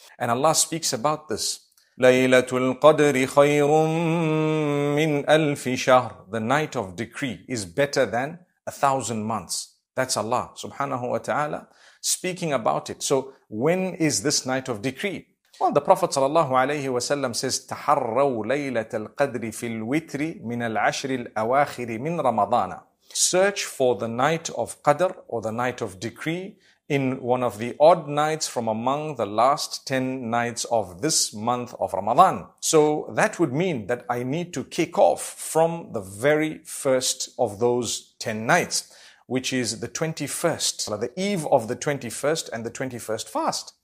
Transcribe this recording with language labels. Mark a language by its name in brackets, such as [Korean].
[English] And Allah speaks about this. [Arabic] Laylatul Qadar khayrum min alfi shahr. [English] The night of decree is better than 1,000 months. That's Allah subhanahu wa ta'ala speaking about it. So when is this night of decree? Well, the Prophet sallallahu alayhi wa sallam says, [Arabic] تَحَرَّوْا لَيْلَةَ الْقَدْرِ فِي الْوِتْرِ مِنَ الْعَشْرِ الْأَوَاخِرِ مِنْ رَمَضَانَ. [English] Search for the night of Qadr or the night of decree in one of the odd nights from among the last 10 nights of this month of Ramadan. So that would mean that I need to kick off from the very first of those 10 nights, which is the 21st, the eve of the 21st and the 21st fast.